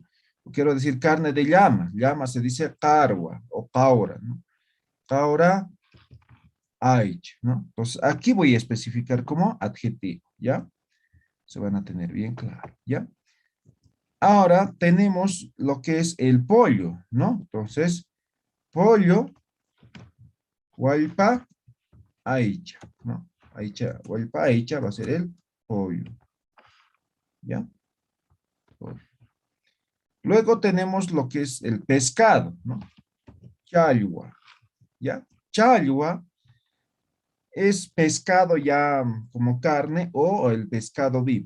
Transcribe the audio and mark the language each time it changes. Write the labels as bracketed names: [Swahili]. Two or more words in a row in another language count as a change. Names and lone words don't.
[Spanish] Quiero decir carne de llama, llama se dice carwa o caura, ¿no? [Quechua] Caura aich, ¿no? [Spanish] Entonces aquí voy a especificar como adjetivo, ¿ya? Se van a tener bien claro, ¿ya? Ahora tenemos lo que es el pollo, ¿no? Entonces, pollo, [Quechua] huaypa, aicha, ¿no? Aicha, huaypa, aicha [Spanish] va a ser el pollo, ¿ya? Pollo. Luego tenemos lo que es el pescado, ¿no? Chalua, ¿ya? Chalua es pescado ya como carne o el pescado vivo.